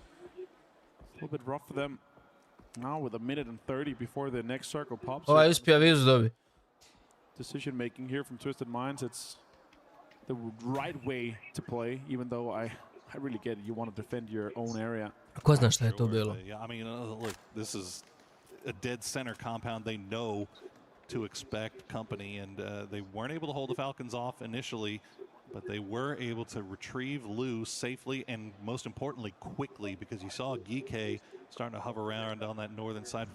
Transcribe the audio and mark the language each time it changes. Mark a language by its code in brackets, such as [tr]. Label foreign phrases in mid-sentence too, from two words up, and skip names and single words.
[en] A little bit rough for them now with 1:30 before the next circle pops. Decision making here from Twisted Minds. It's the right way to play, even though I really get it. You want to defend your own area. [bs] Ko zna šta je to bilo? [en] Yeah, I mean, look, this is a dead center compound. They know to expect company, and they weren't able to hold the Falcons off initially. But they were able to retrieve Lu safely and, most importantly, quickly, because you saw Geek starting to hover around on that northern side.